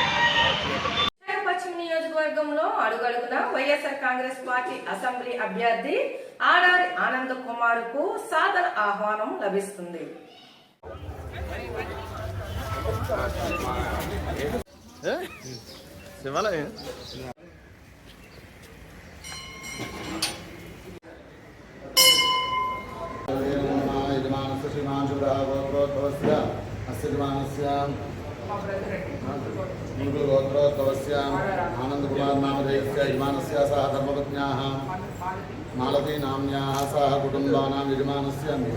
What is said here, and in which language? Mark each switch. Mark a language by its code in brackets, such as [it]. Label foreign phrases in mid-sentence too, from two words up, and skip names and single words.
[te] పశ్చిమ నియోజకవర్గంలో అడుగడుగునా వైఎస్ఆర్ కాంగ్రెస్ పార్టీ అసెంబ్లీ అభ్యర్థి ఆడారి ఆనంద్ కుమార్ కు సాదర ఆహ్వానం లభిస్తుంది. శివాలయం [sa] आनंद कुमार नामधेयस्य यजमानस्य सह धर्मपत्न्याः मालती नाम्न्याः सह कुटुम्बानां यजमानस्य